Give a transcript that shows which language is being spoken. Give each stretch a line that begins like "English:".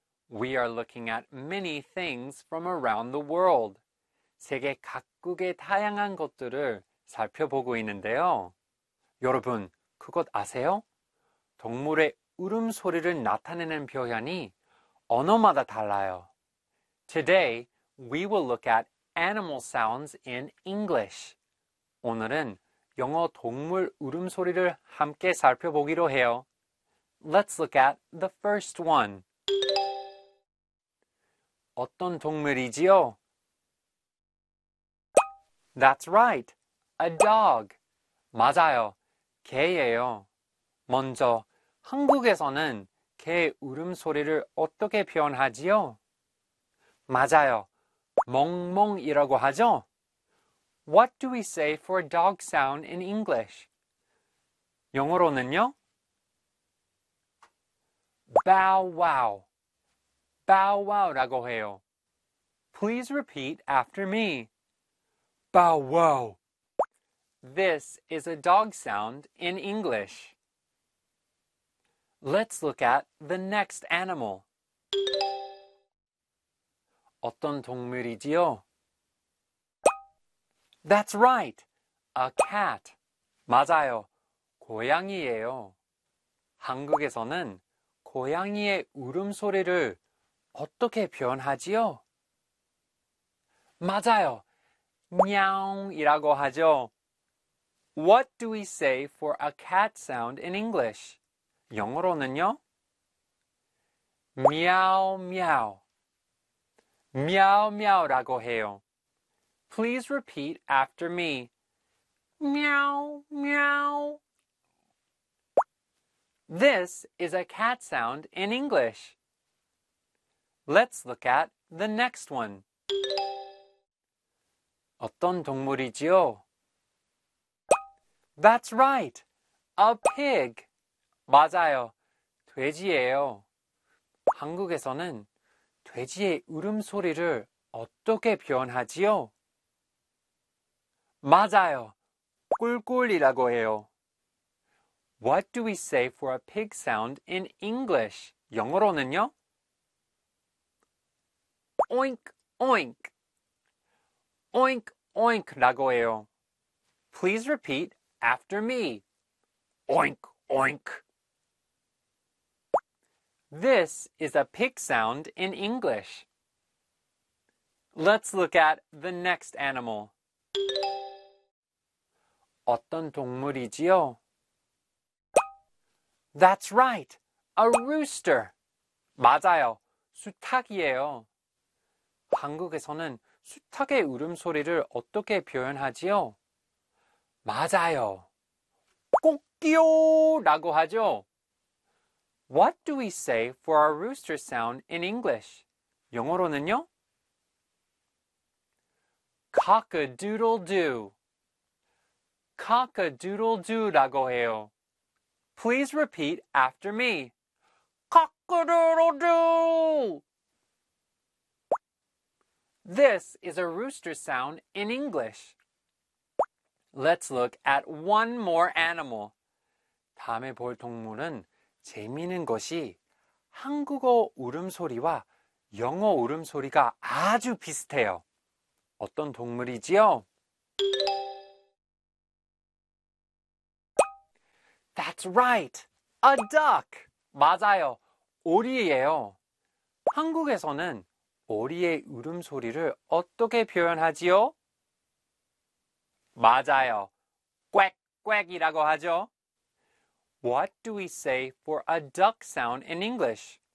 English: We are looking at many things from around the world.
Korean: 세계 각국 각국의 다양한 것들을 살펴보고 있는데요. 여러분, 그것 아세요? 동물의 울음소리를 나타내는 표현이 언어마다 달라요.
English: Today, we will look at animal sounds in English.
Korean: 오늘은 영어 동물 울음소리를 함께 살펴보기로 해요.
English: Let's look at the first one.
Korean: 어떤 동물이지요?
English: That's right, a dog.
Korean: 맞아요, 개예요. 먼저, 한국에서는 개의 울음소리를 어떻게 표현하지요? 맞아요, 멍멍이라고 하죠?
English: What do we say for a dog sound in English?
Korean: 영어로는요? Bow wow. Bow wow라고 해요.
English: Please repeat after me. Bow wow. This is a dog sound in English. Let's look at the next animal.
Korean: 어떤 동물이지요?
English: That's right, a cat.
Korean: 맞아요, 고양이예요. 한국에서는 고양이의 울음소리를 어떻게 표현하지요? 맞아요, 냐옹이라고 하죠.
English: What do we say for a cat sound in English?
Korean: 영어로는요? 미아오 미아오. 미아오 미아오라고 해요.
English: Please repeat after me.
Korean: 미아오 미아오.
English: This is a cat sound in English. Let's look at the next one.
Korean: 어떤 동물이지요?
English: That's right, a pig.
Korean: 맞아요, 돼지예요. 한국에서는 돼지의 울음소리를 어떻게 표현하지요? 맞아요, 꿀꿀이라고 해요.
English: What do we say for a pig sound in English?
Korean: 영어로는요? Oink, oink. Oink, oink라고 해요.
English: Please repeat after me. Oink, oink. This is a pig sound in English. Let's look at the next animal.
Korean: 어떤 동물이지요?
English: That's right, a rooster.
Korean: 맞아요, 수탉이에요. 한국에서는 수탉의 울음소리를 어떻게 표현하지요? 맞아요, 꼬끼오라고 하죠.
English: What do we say for a rooster sound in English?
Korean: 영어로는요? Cock-a-doodle-doo. Cock-a-doodle-doo라고 해요.
English: Please repeat after me. Cock-a-doodle-doo. This is a rooster sound in English. Let's look at one more animal.
Korean: 다음에 볼 동물은 재미있는 것이 한국어 울음소리와 영어 울음소리가 아주 비슷해요. 어떤 동물이지요?
English: That's right, a duck.
Korean: 맞아요, 오리예요. 한국에서는 오리의 울음소리를 어떻게 표현하지요? 맞아요, 꽥꽥이라고 하죠.
English: What do we say for a duck sound in English?